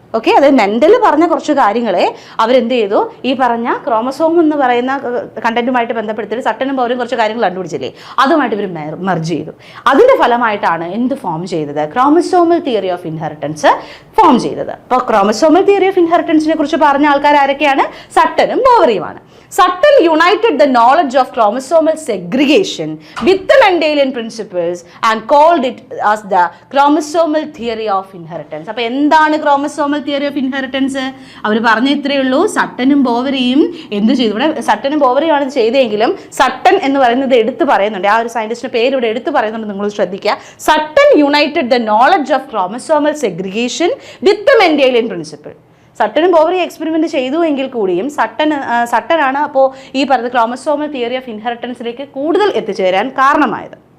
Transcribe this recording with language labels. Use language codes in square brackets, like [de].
[ml] Okay, അതായത് mental പറഞ്ഞ കുറച്ച് കാര്യങ്ങളെ അവരെന്ത് ചെയ്തു? ഈ പറഞ്ഞ ക്രോമസോം എന്ന് പറയുന്ന കണ്ടന്റുമായിട്ട് ബന്ധപ്പെടുത്തിയിട്ട് സട്ടനും ബോവറിയും കുറച്ച് കാര്യങ്ങൾ കണ്ടുപിടിച്ചില്ലേ, അതുമായിട്ട് ഇവർ മെർജ് ചെയ്തു. അതിന്റെ ഫലമായിട്ടാണ് എന്ത് ഫോം ചെയ്തത്? Chromosomal theory of inheritance form ചെയ്തത്. അപ്പോൾ ക്രോമസോമൽ തിയറി ഓഫ് ഇൻഹെറിറ്റൻസിനെ കുറിച്ച് പറഞ്ഞ ആൾക്കാർ ആരൊക്കെയാണ്? സട്ടനും ബോവറിയുമാണ്. [en] Sutton united the knowledge of chromosomal segregation with the Mendelian principles and called it as the chromosomal theory of inheritance. [ml] അപ്പോൾ എന്താണ് [en] chromosomal theory of inheritance? [ml] അവർ പറഞ്ഞ ഇത്രയേ ഉള്ളൂ. സട്ടനും ബോവറിയും എന്ത് ചെയ്തു? ഇവിടെ സട്ടനും ബോവറിയാണ് ഇത് ചെയ്തെങ്കിലും സട്ടൺ എന്ന് പറയുന്നത് എടുത്തു പറയുന്നുണ്ട്. ആ ഒരു സയന്റിസ്റ്റിന്റെ പേര് ഇവിടെ എടുത്തു പറയുന്നുണ്ട്, നിങ്ങൾ ശ്രദ്ധിക്കുക. [en] Sutton united the knowledge of chromosomal segregation with the Mendelian principle. [ml] സട്ടനും Bovary experiment ചെയ്തു എങ്കിൽ കൂടിയും സട്ടനാണ് അപ്പോൾ ഈ പറയുന്ന ക്രോമസോമൽ തിയറി ഓഫ് ഇൻഹെറിറ്റൻസിലേക്ക് കൂടുതൽ എത്തിച്ചേരാൻ കാരണമായത്.